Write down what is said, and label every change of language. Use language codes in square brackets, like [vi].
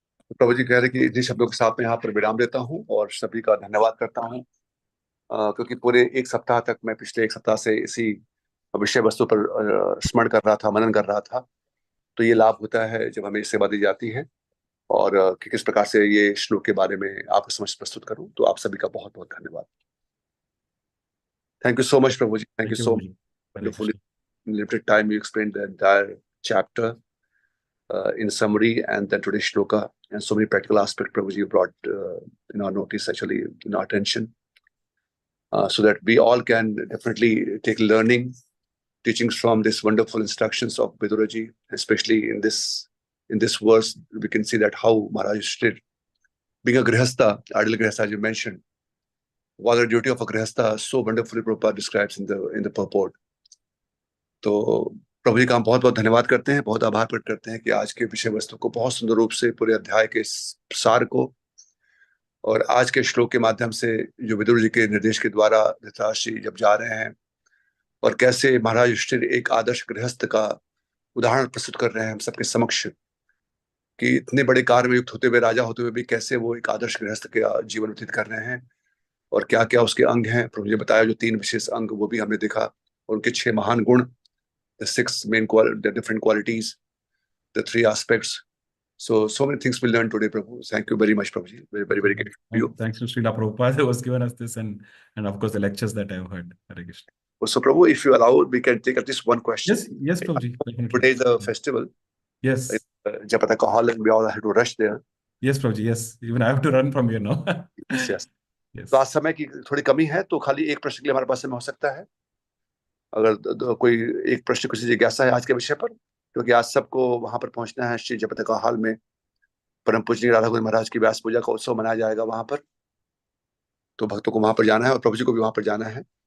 [hi] प्रभु जी कह रहे कि इन्हीं शब्दों के साथ में यहाँ पर विराम देता हूँ और सभी का धन्यवाद करता हूँ, क्योंकि पूरे एक सप्ताह तक मैं पिछले एक सप्ताह से इसी विषय वस्तु पर स्मरण कर रहा था, मनन कर रहा था। तो ये लाभ होता है जब हमें सेवा दी जाती है, और कि किस प्रकार से ये श्लोक के बारे में आपको समझ प्रस्तुत करूं। तो आप सभी का बहुत बहुत धन्यवाद। [en] thank you so much [hi] Prabhu ji, thank you so much. [en] Wonderful. In limited time, you explained the entire chapter in summary, and then today's shloka, and so many practical aspects, Prabhuji, you brought in our notice, actually in our attention, so that we all can definitely take learning, teachings from this wonderful instructions of Viduraji, especially in this verse. We can see that how Maharaj did, being a grihastha, ideal grihastha, as you mentioned, what the duty of a grihastha so wonderfully Prabhupada describes in the purport. [hi] तो प्रभु जी का हम बहुत बहुत धन्यवाद करते हैं, बहुत आभार प्रकट करते हैं कि आज के विषय वस्तु को बहुत सुंदर रूप से पूरे अध्याय के सार को और आज के श्लोक के माध्यम से जो विदुर जी के निर्देश के द्वारा धृतराष्ट्र जी जब जा रहे हैं और कैसे महाराज युधिष्ठिर एक आदर्श गृहस्थ का उदाहरण प्रस्तुत कर रहे हैं हम सबके समक्ष, कि इतने बड़े कार्य में युक्त होते हुए, राजा होते हुए भी कैसे वो एक आदर्श गृहस्थ का जीवन व्यतीत कर रहे हैं, और क्या क्या उसके अंग हैं। प्रभु जी ने बताया जो 3 विशेष अंग, वो भी हमने देखा, और उनके 6 महान गुण, [en] the 6 main the different qualities, the 3 aspects. So many things we learned today, Prabhu. Thank you very much, Prabhuji. Very, very, very grateful to you. Thanks to Srila Prabhupada who has given us this, and of course the lectures that I have heard. Hare Krishna. So, Prabhu, if you allow, we can take at least one question. Yes, Prabhuji. Today is a festival. Yes. Japataka Hall, and we all have to rush there. Yes, Prabhuji. Yes. Even I have to run from here now. Yes. Yes. [hi] तो आज समय की थोड़ी कमी है, तो खाली एक प्रश्न के लिए हमारे पास समय हो सकता है। अगर कोई एक प्रश्न, कुछ जिज्ञासा है आज के विषय पर, क्योंकि आज सबको वहां पर पहुंचना है। श्री जपतका हॉल में परम पूजनीय राधा गोविंद महाराज की व्यास पूजा का उत्सव मनाया जाएगा वहां पर, तो भक्तों को वहां पर जाना है और प्रभु जी को भी वहां पर जाना है।